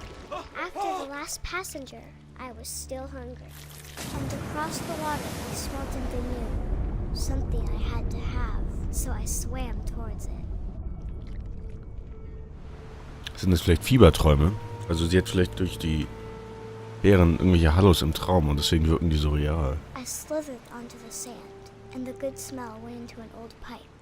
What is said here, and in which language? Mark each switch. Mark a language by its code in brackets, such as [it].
[en] After the last passenger, I was still hungry. And across the water, I smelled something new. Something I had to have, so I swam towards it. [de] Sind das vielleicht Fieberträume? Also sie hat vielleicht durch die Beeren irgendwelche Hallos im Traum und deswegen wirken die so real. [en] I slithered onto the sand, and the good smell went into an old pipe.